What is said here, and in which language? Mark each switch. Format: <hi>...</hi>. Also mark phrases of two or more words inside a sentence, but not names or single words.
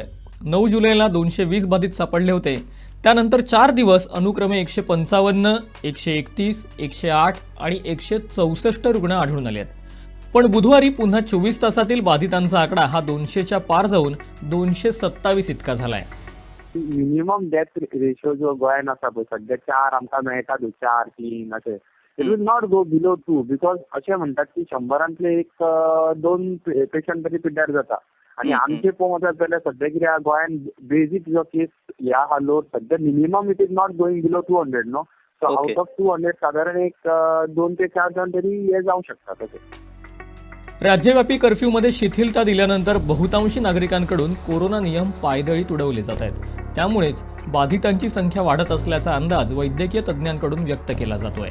<mr>9 जुलैला 220 बाधित सापडले होते. त्यानंतर 4 दिवस अनुक्रमे 155, 131, 108 आणि 164 रुग्ण आढळून आले आहेत. पण बुधवारी पुन्हा 24 तासातील बाधितांचा आकडा हा 200च्या पार जाऊन 227 इतका झालाय.</mr> <en>minimum death ratio</en> <kok>जो गोंयान आसा पळय सध्या 4 आमकां मेळटात 4, 3 अशें</kok> <en>it will not go below 2 because</en> <kok>अशें म्हणटात की 100रांतले एक 2 पेशंट तरी पिड्ड्यार जाता. आणि आमचे पळोवंक वचत जाल्यार सध्या कित्याक गोंयान बेजीक जो केस ह्या हा लोड सध्या</kok> <en>minimum it is not going below 200 no.</en> <mr>सो</mr> <en>out of</en> <mr>200 साधारण एक 2 ते 4 जण तरी हे जाऊ शकतात. तसे राज्यव्यापी कर्फ्यूमध्ये शिथिलता दिल्यानंतर बहुतांशी नागरिकांकडून कोरोना नियम पायदळी तुडवले जात आहेत. त्यामुळेच बाधितांची संख्या वाढत असल्याचा अंदाज वैद्यकीय तज्ज्ञांकडून व्यक्त केला जातोय.</mr>